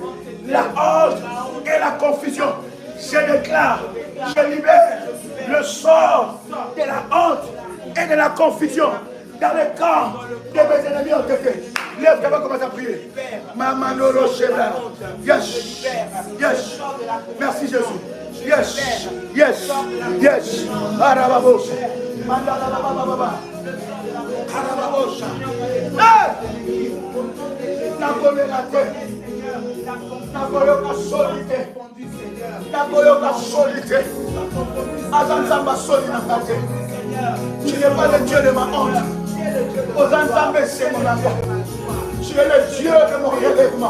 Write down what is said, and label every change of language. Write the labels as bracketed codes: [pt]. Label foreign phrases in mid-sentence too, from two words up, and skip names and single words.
[fr] La honte et la confusion, je déclare, je libère le sort de la honte et de la confusion dans le camp de mes ennemis entêtés. Lève, tu vas commencer à prier. Mamanoro Shebra. [en] Yes. Yes. [fr] Merci Jésus. [en] Yes. Yes. Yes. Arababos. Mandalabababa. Arababos. Hey! [fr] Tu n'es pas le Dieu de ma honte. Tu es le Dieu de mon relèvement.